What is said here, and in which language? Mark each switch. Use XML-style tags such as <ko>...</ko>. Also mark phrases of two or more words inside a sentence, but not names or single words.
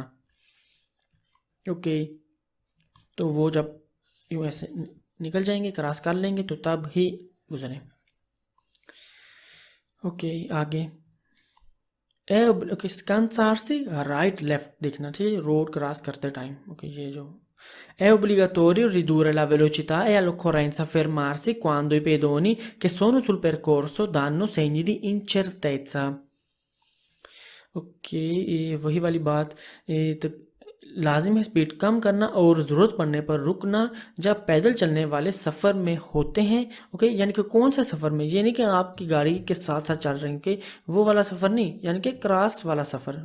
<hi>ओके, तो वो जब यूँ ऐसे निकल जाएंगे, क्रॉस कर लेंगे, तो तब ही गुजरें। ओके, आगे, ओके, स्कैनसार से</hi> <en>right left</en> <hi>देखना, ठीक है,</hi> <en>road cross</en> <hi>करते टाइम। ओके, ये जो</hi> <it>è obbligatorio ridurre la velocità e all'occorrenza fermarsi quando i pedoni che sono sul percorso danno segni di incertezza।</it> <hi>ओके, ये वही वाली बात, तो लाजिम है स्पीड कम करना और ज़रूरत पड़ने पर रुकना जब पैदल चलने वाले सफ़र में होते हैं। ओके, यानी कि कौन सा सफ़र में, ये नहीं कि आपकी गाड़ी के साथ साथ चल रहे हैं, कि वो वाला सफ़र नहीं, यानी कि क्रॉस वाला सफ़र।</hi>